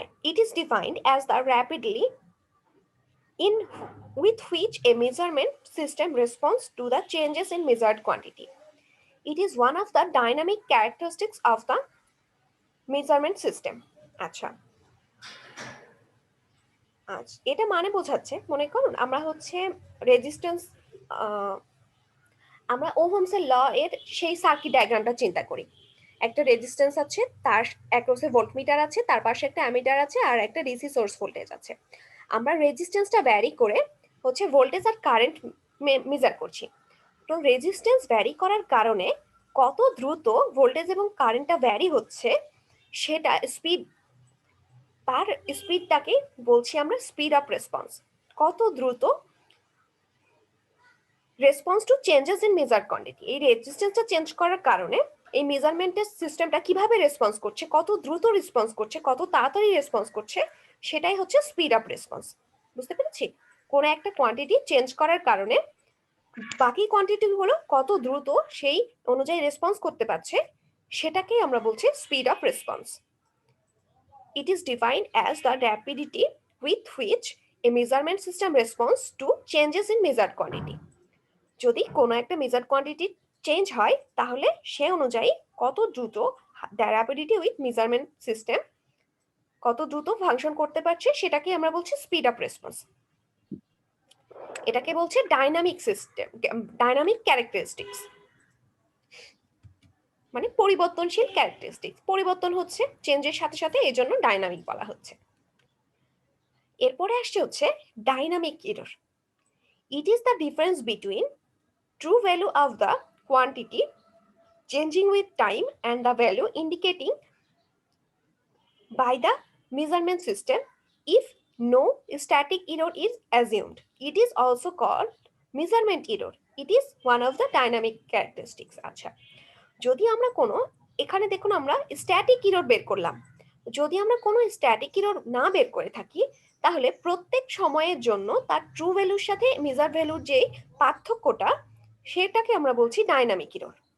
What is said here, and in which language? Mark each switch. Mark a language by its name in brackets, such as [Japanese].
[English] It is defined as the rapidly in with which a measurement system responds to the changes in measured quantity. It is one of the dynamic characteristics of the measurement system. [Bangla] আচ্ছা, এটা মানে বোঝাচ্ছে, মনে করুন আমরা হচ্ছে resistance, আমরা ওহমসের ল এর সেই সার্কিট ডায়াগ্রামটা চিন্তা করি। একটা রেজিস্ট্যান্স আছে, তার অ্যাক্রসে ভোল্টমিটার আছে, তার পাশে একটা অ্যামিটার আছে, আর একটা ডিসি সোর্স ভোল্টেজ আছে। আমরা রেজিস্ট্যান্সটা ভ্যারি করে হচ্ছে ভোল্টেজ আর কারেন্ট মেজার করছি। তো রেজিস্ট্যান্স ভ্যারি করার কারণে কত দ্রুত ভোল্টেজ এবং কারেন্টটা ভ্যারি হচ্ছে, সেটা স্পিড, তার স্পিডটাকে বলছি আমরা স্পিড আপ রেসপন্স। কত দ্রুত [English] response to changes in measured quantity, [Bangla] এই রেজিস্ট্যান্সটা চেঞ্জ করার কারণে এই মেজারমেন্টের সিস্টেমটা কিভাবে রেসপন্স করছে, কত দ্রুত রেসপন্স করছে, কত তাড়াতাড়ি রেসপন্স করছে, সেটাই হচ্ছে স্পিড আপ রেসপন্স। বুঝতে পেরেছি? কোনো একটা কোয়ান্টিটি চেঞ্জ করার কারণে বাকি কোয়ান্টিটি গুলো কত দ্রুত সেই অনুযায়ী রেসপন্স করতে পারছে, সেটাকেই আমরা বলছি speed up response. [English] It is defined as the rapidity with which a measurement system responds to changes in measured quantity. [Bangla] যদি কোনো একটা মেজার্ড কোয়ান্টিটি চেঞ্জ হয়, তাহলে সে অনুযায়ী কত দ্রুত [English] rapidity with measurement system [Bangla] কত দ্রুত ফাংশন করতে পারছে, সেটাকে আমরা বলছি স্পিড আপ রেসপন্স। এটাকে বলছে ডাইনামিক সিস্টেম, ডাইনামিক ক্যারেক্টারিস্টিক্স, মানে পরিবর্তনশীল ক্যারেক্টারিস্টিক্স, পরিবর্তন হচ্ছে চেঞ্জের সাথে সাথে, এই জন্য ডাইনামিক বলা হচ্ছে। এরপরে আসছে হচ্ছে dynamic error. [English] It is the difference between true value of the quantity changing with time and the value indicating by the measurement system if no static error is assumed. It is also called measurement error. It is one of the dynamic characteristics. [Bangla] আচ্ছা, যদি আমরা কোনো, এখানে দেখুন আমরা static error বের করলাম, যদি আমরা কোনো স্ট্যাটিক এরর না বের করে থাকি, তাহলে প্রত্যেক সময়ের জন্য তার ট্রু ভ্যালুর সাথে মেজার ভ্যালুর যে পার্থক্যটা, সেটাকে আমরা বলছি ডাইনামিক এরর।